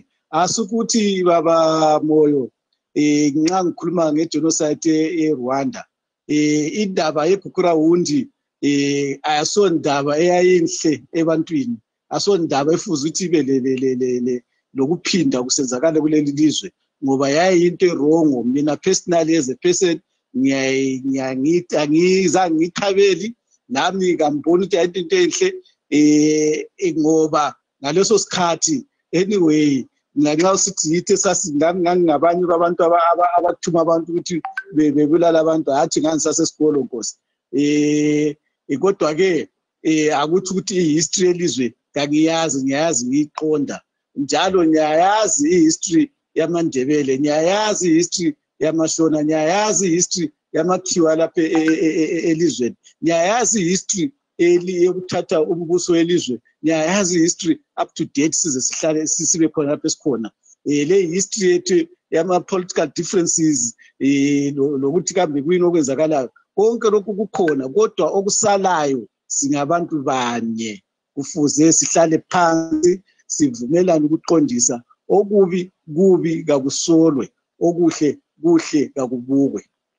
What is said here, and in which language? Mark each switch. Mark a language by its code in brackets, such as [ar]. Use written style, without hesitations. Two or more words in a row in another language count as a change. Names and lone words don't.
[nd] Asukuthi baba Moyo nxa ngikhuluma ngegenocide eRwanda indaba yeGukurahundi asondaba eyayinhle ebantwini, asondaba efuza ukuthi ibe lokuphinda kusenzakala kuleli lizwe ngoba yayinto erongo. Mina [en] personally as a person [nd] ngiyangizange ngikhabeli nami ngambona ukuthi into enhle ngoba ngaleso sikhathi anyway nxa usithi yithi ngabanye abantu abathuma abantu ukuthi bebulala abantu hathi ngangisasesikolo Nkosi. Kodwa ke akuthi ukuthi ihistory yelizwe kangiyazi, ngiyazi ngiyiqonda njalo ngiyayazi ihistory yamaNdebele, ngiyayazi ihistory yamashona, ngiyayazi ihistory yamakhiwa lapha elizweni. Ngiyayazi history yokuthatha umbuso welizwe, ngiyayazi history [en] up to date [nd] size sihlale sibe khona lapha esikhona. Le history yethu [en] yama-political differences [nd] lokuthi kambe kuyini okwenzakalayo, konke lokhu kukhona, kodwa okusalayo singabantu banye. Kufuze sihlale phansi sivumelane ukuqondisa okubi kubi kakusolwe, okuhle kuhle kakubukwe.